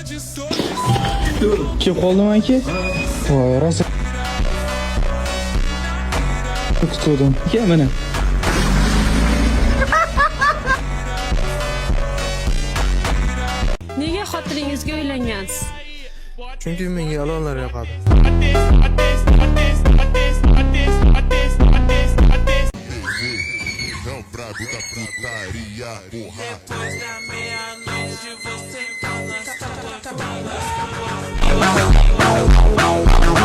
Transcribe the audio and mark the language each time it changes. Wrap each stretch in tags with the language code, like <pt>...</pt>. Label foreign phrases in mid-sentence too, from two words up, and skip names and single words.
<uz>Kelib qoldim aka. Voy, rosa. Kutdim. Kel mana. Nega xotiringizga uylangansiz? Chunki menga ayollar yoqadi.</uz> <pt>É o brabo da putaria, porra. Depois da meia-noite você tá nas</pt>